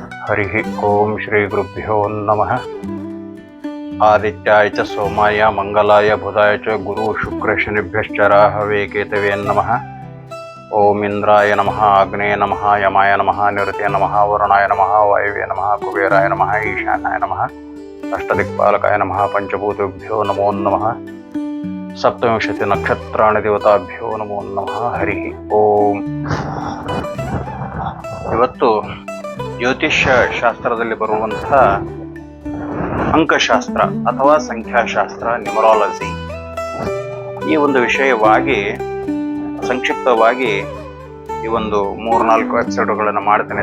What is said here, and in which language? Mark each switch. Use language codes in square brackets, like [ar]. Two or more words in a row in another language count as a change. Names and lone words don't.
[sa] ಹರಿ ಓಂ ಶ್ರೀ ಗುರುಭ್ಯೋ ನಮಃ. ಆದಿತ್ಯಾಯ ಚ ಸೋಮಾಯ ಮಂಗಲಾಯ ಬುಧಾಯ ಚ ಗುರು ಶುಕ್ರ ಶನಿಭ್ಯಶ್ಚ ರಾಹವೇ ಕೇತವೇ ನಮಃ. ಓಂ ಇಂದ್ರಾಯ ನಮಃ, ಆಗ್ನೇಯ ನಮಃ, ಯಮಾಯ ನಮಃ, ನಿವೃತ್ತಿಯ ನಮಃ, ವರುಣಾಯ ನಮಃ, ವಾಯುವೇ ನಮಃ, ಕುಬೇರಾಯ ನಮಃ, ಈಶಾನಾಯ ನಮಃ, ಅಷ್ಟದಿಕ್ಪಾಲಕಾಯ ನಮಃ, ಪಂಚಭೂತೇಭ್ಯೋ ನಮೋ ನಮಃ, ಸಪ್ತವಿಂಶತಿ ನಕ್ಷತ್ರಾಣಿ ದೇವತಾಭ್ಯೋ ನಮೋ ನಮಃ. ಹರಿ ಓಂ. [kn] ಇವತ್ತು ಜ್ಯೋತಿಷ್ಯ ಶಾಸ್ತ್ರದಲ್ಲಿ ಬರುವಂತಹ ಅಂಕಶಾಸ್ತ್ರ ಅಥವಾ ಸಂಖ್ಯಾಶಾಸ್ತ್ರ, ನ್ಯೂಮರಾಲಜಿ, ಈ ಒಂದು ವಿಷಯವಾಗಿ ಸಂಕ್ಷಿಪ್ತವಾಗಿ ಈ ಒಂದು 3-4 ಎಪಿಸೋಡ್ಗಳನ್ನು ಮಾಡ್ತೇನೆ.